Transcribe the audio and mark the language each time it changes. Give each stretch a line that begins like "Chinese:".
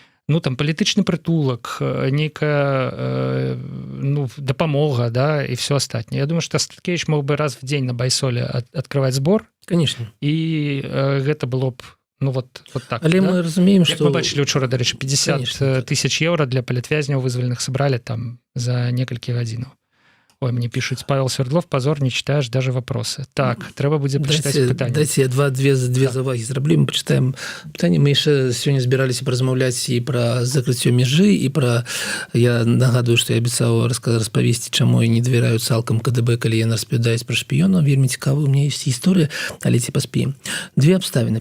Belarusian: ну там палітычны прытулак, нейкая дапамога, да, і все астатняе. Я думаю, што Статкевіч мог бы раз в дзень на Байсоле открываць збор,
Russian: конечно,
Belarusian: і гэта было б вот так. але мы разумеем, Як
Russian: что
Belarusian: мы бачылі учора, дарэчы, 50
Russian: Конечно.
Belarusian: тысяч еўра для палітвязняў вызваленых сабралі там за некалькі гадзінаў.
Russian: Ой, мне пишут, Павел Свердлов, позор, не читаешь даже вопросы.
Belarusian: Так, трэба будзе пачытаць пытанне. Дайце я две завагі зраблю, мы пачытаем пытанне. Мы яшчэ сёння збіраліся паразмаўляць і пра закрыццё мяжы, і пра, я нагадую, што я абяцаў распавесці, чаму я не давяраю цалкам КДБ, калі яны распавядаюць пра шпіёнаў. Вельмі цікава, у меня ёсць гісторыя, але ці паспеем. Две абставіны.